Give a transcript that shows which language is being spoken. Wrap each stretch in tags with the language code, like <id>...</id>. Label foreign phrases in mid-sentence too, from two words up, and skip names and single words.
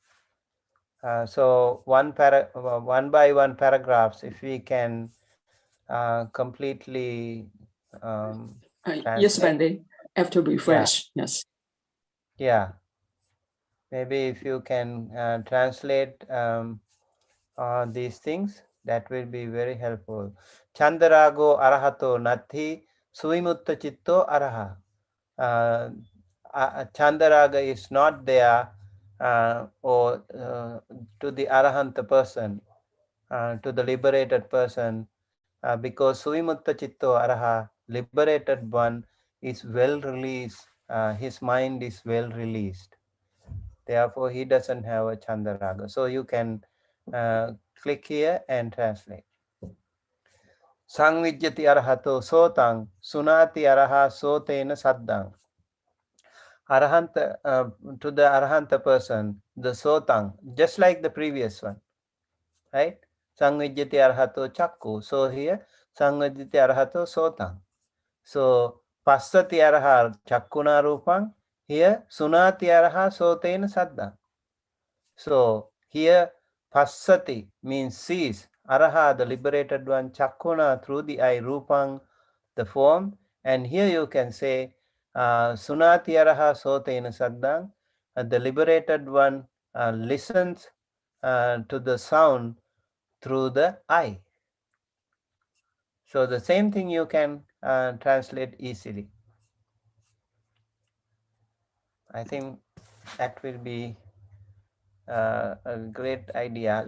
<en>So one by one paragraphs, if we can completely Yes, translate. Bande, after Yeah, refresh, yes. yeah. Maybe if you can translate these things, that will be very helpful.</en> <pi>Chandarago arahato nati suimutta chitto araha.</pi> <en>Chandaraga is not there or to the arahanta person, to the liberated person, because</en> <pi>Suimutta Chitto Araha,</pi> <en>liberated one, is well released, his mind is well released. Therefore, he doesn't have a Chandaraga. So you can click here and translate.</en> <pi>Sangvijjati arahato sotang, sunati araha sotena saddang.</pi> <en>Arahanta, to the Arahanta person, the sotang, just like the previous one, right?</en> <pi>Sangvijjati arahato chakku.</pi> <en>So here,</en> <pi>Sangvijjati arahato sotang. So passati araha chakkuna rupang. Here sunati araha sotena saddha.</pi> <en>So here passati means sees. Araha, the liberated one, chakkuna through the eye, rupang, the form. And here you can say</en> <pi>sunati araha sotena saddhang.</pi> <en>The liberated one listens to the sound through the eye. So the same thing you can translate easily. I think that will be a great idea.</en>